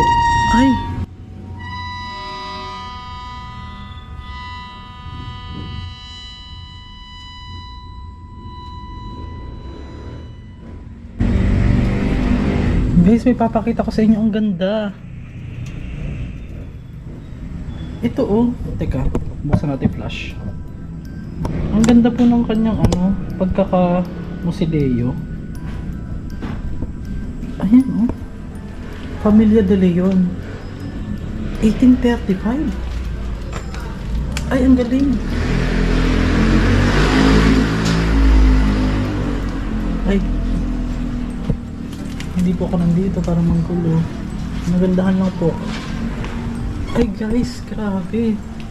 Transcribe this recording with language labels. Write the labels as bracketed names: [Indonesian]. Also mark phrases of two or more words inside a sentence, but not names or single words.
[Filipino] Ay, guys, may papakita ko sa inyo, ang ganda. Ito, oh. Teka, buksan natin flash. Ang ganda po ng kanyang ano, pagkaka-musideo. Ayan, oh. Familia de Leon, 1835. Ay, ang galing. Ay, hindi po ako nandito para manggulo. Nagandahan lang po. Ay, guys, grabe.